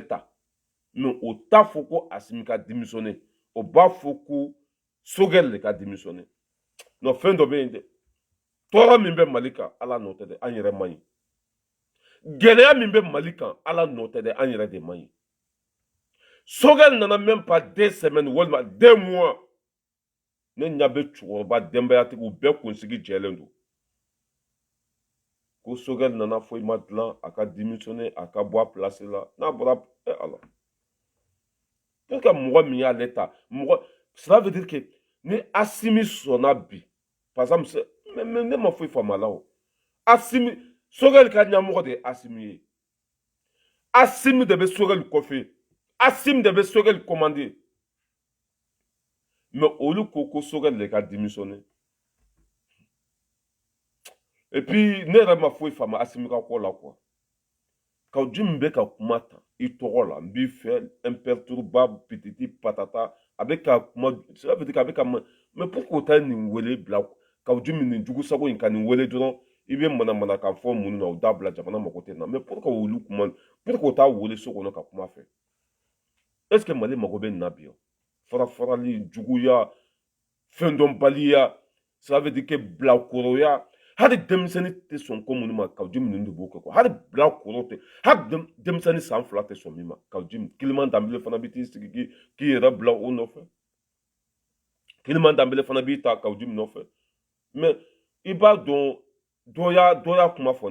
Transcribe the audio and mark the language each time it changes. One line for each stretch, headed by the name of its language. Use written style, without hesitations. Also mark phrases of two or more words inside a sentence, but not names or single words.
Bambara: ta mais o t'a fɔ ko Asimi ka démissionné o b'a fɔ ko Sogɛli de ka démissionné non fɛn dɔ bɛ yen dɛ tɔɔrɔ min bɛ Mali kan ala n'o tɛ dɛ an yɛrɛ man ɲi gɛlɛya min bɛ Mali kan ala n'o tɛ dɛ an yɛrɛ de man ɲi Sogɛli nana
French: même pas 2 semaines
Bambara: walima 2 mois ne ɲa bɛ cɛkɔrɔba denbayatigiw bɛɛ kunsigi jɛlen don ko Sogɛli nana foyi ma dilan a ka démissionné a ka bɔ a place la n'a bɔra ala
French: parce que
Bambara: mɔgɔ min y'ale ta mɔgɔ
French: cela veut dire que
Bambara: ni Asimi sɔnna bi
French: par exemple
Bambara: ne ma foyi faamu a la o Asimi Sogɛli ka ɲɛmɔgɔ de ye Asimi ye Asimi de bɛ Sogɛli kɔfɛ Asimi de bɛ Sogɛli commandé mais olu ko Sogɛli de ka démissionné
French: et puis
Bambara: ne yɛrɛ ma foyi faamu Asimi ka ko la quoi Kawo Jim bɛ ka kuma ta i tɔgɔ la n b'i fɛ imperturbable pititi patata a bɛ ka kuma
French: ça veut dire que
Bambara: a bɛ ka
French: mais pourquoi
Bambara: ta nin wele bila Kawo Jim nin jugusago in ka nin wele dɔrɔn i bɛ manamana ka fɔ mun na o dabila jamana mako tɛ na
French: mais pourquoi
Bambara: olu kuma pourquoi t'a wele so kɔnɔ ka kuma fɛ
French: est ce que
Bambara: Mali mako bɛ nin na bi o farafarali juguya fɛn dɔnbaliya
French: ça veut dire que
Bambara: bilakoroya hali denmisɛnnin tɛ sɔn ko minnu ma Kawo Jim ninnu de b'o kɛ quoi hali bilakoro tɛ hali denmisɛnnin san 2 tɛ sɔn min ma Kawo Jim Kiliman Danbele fana bɛ t'i sigi k'i yɛrɛ bila o nɔfɛ Kiliman Danbele fana b'i ta Kawo Jim nɔfɛ mais i b'a dɔn dɔ y'a kuma fɔ